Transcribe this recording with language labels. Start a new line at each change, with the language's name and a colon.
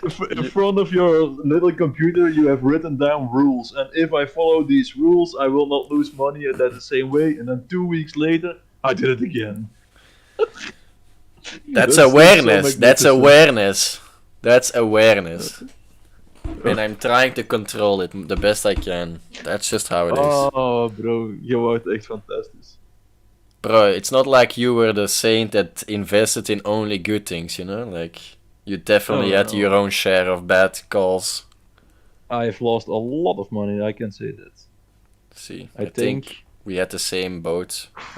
English: In front of your little computer you have written down rules, and if I follow these rules I will not lose money, and that's the same way, and then 2 weeks later I did it again. That's awareness. That's awareness. That's awareness. And I'm trying to control it the best I can. That's just how it is.
Dutch: Oh, bro, je wordt echt fantastisch.
English: Bro, it's not like you were the saint that invested in only good things, you know? Like, you definitely had your own share of bad calls. I've lost a lot of money, I can say that. See, I think we had the same boat.